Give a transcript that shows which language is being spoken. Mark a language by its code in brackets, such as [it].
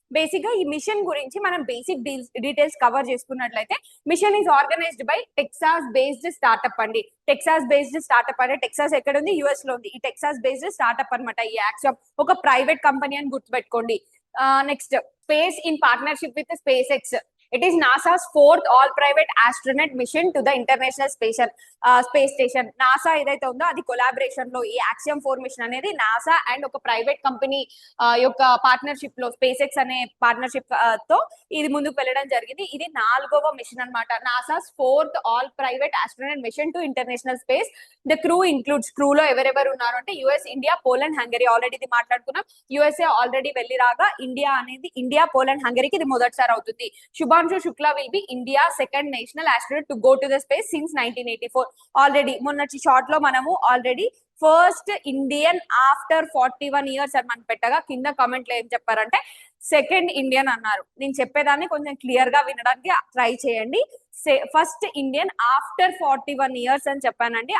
[te] Basic గా ఈ machine గురించి మనం బేసిక్ డీటెయిల్స్ కవర్ చేసుకున్నట్లయితే, [en] mission is organized by Texas based startup [te] అండి. టెక్సాస్ బేస్డ్ స్టార్ట్అప్ అంటే, టెక్సాస్ ఎక్కడ ఉంది, యుఎస్ లో ఉంది. ఈ టెక్సాస్ బేస్డ్ స్టార్ట్అప్ అనమాట ఈ యాక్సియం. ఒక ప్రైవేట్ కంపెనీ అని గుర్తుపెట్టుకోండి. Next, [en] Space in partnership with space X. It is NASA's 4th all-private astronaut mission to the International Space Station. [te] NASA ఏదైతే ఉందో అది కొలాబరేషన్ లో ఈ యాక్సియం 4 మిషన్ అనేది నాసా అండ్ ఒక ప్రైవేట్ కంపెనీ యొక్క పార్ట్నర్షిప్ లో, స్పేస్ ఎక్స్ అనే పార్ట్నర్షిప్ తో ఇది ముందుకు వెళ్ళడం జరిగింది. ఇది 4వ మిషన్ అనమాట. [en] NASA's 4th all-private astronaut mission to international space. The crew includes, [te] crew లో ఎవరెవరు ఉన్నారు అంటే, US, India, Poland, Hungary. Already ఇది మాట్లాడుకున్నాం. యుఎస్ఏ ఆల్రెడీ వెళ్ళి రాగా, ఇండియా, పోలాండ్, హంగరీకి ఇది మొదటిసారి అవుతుంది. [en] Shubhanshu Shukla will be India's second national astronaut to go to the space since 1984. [te] Already మొన్నటి షార్ట్ లో మనము already [en] first Indian after 41 years [te] అని మనం పెట్టగా, కింద కామెంట్ లో ఏం చెప్పారంటే సెకండ్ ఇండియన్ అన్నారు. నేను చెప్పేదాన్ని కొంచెం క్లియర్ గా వినడానికి ట్రై చేయండి. [en] first Indian after 41 years [te] అని చెప్పానండి.